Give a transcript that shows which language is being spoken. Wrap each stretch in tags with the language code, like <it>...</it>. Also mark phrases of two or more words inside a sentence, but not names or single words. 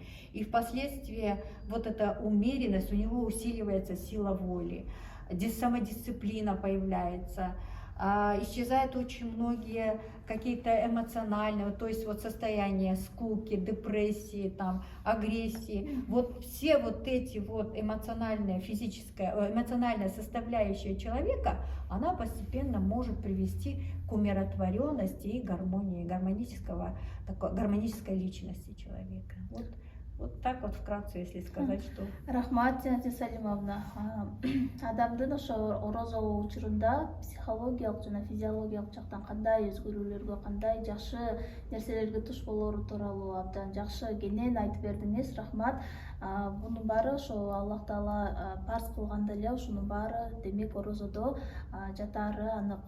<ru>и впоследствии вот эта умеренность, у него усиливается сила воли, самодисциплина появляется, исчезают очень многие какие-то эмоциональные, то есть вот состояния скуки, депрессии, там, агрессии, вот все вот эти вот эмоциональная составляющая человека, она постепенно может привести к умиротворенности и гармонии, гармонической личности человека. Вот так вот вкратце, если сказать, что...</ru> <ky>Рахмат, Жанат Салимовна. Адамдын ошо орозо учурунда психологиялык жана физиологиялык жактан кандай өзгөрүүлөргө, кандай жакшы нерселерге туш болору тууралуу абдан жакшы кенен айтып бердиңиз. Рахмат. Бунун баары ошо Аллах Таала парз кылганда эле ушунун баары демек орозодо жатаары анык.</ky>